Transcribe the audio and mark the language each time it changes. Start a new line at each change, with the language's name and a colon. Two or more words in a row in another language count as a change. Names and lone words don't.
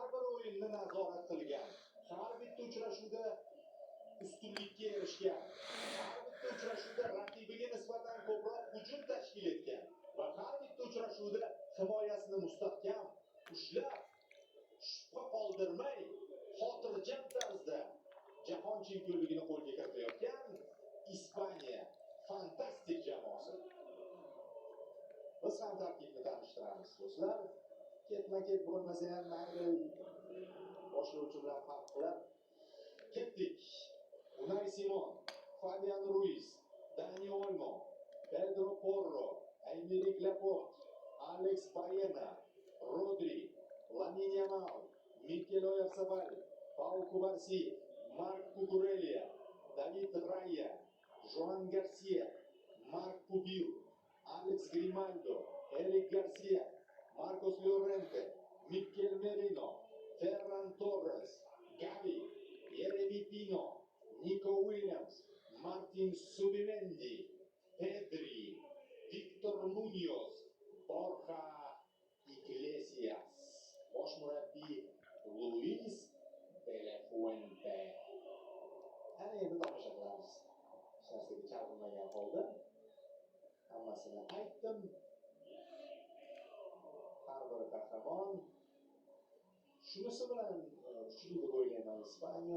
Uzbek: bir o'yinni nazorat qilgan, har bitta uchrashuvda ustunlikka erishgan, har bitta uchrashuvda raqibiga nisbatan ko'proq hujum tashkil etgan va har bitta uchrashuvda himoyasini mustahkam ushlab, shubha qoldirmay, xotirjam tarzda jahon chempionligini qo'lga kiritayotgan Ispaniya fantastik jamoasi. Biz ham tarkibni tanishtiramiz do'stlar. Ketma-ket bo'lmasa ham mayli boshlovchi bilan farq qilib ketdik. Unai Simon, Fabian Ruiz, Dani Olmo, Pedro Porro, Aymeric Laporte, Alex Baena, Rodri, Lamine Yamal, Mikel Oyarzabal, Pau Cubarsí, Marc Cucurella, David Raya, Joan Garcia, Marc Pubil, Alex Grimaldo, Eric Garcia, Marcos Llorente, Mikel Merino, Ferran Torres, Gavi, Yeremy Pino, Nico Williams, Martin Subimendi, Pedri, Victor Munoz, Borja Iglesias, bosh murabbiy Luis de la Fuente. Ana endi tomosha qilamiz. Hech narsaga chalg'ilmagan holda hammasini aytdim. Har bir qahramon shunisi bilan kuchli deb o'ylayman Ispaniya.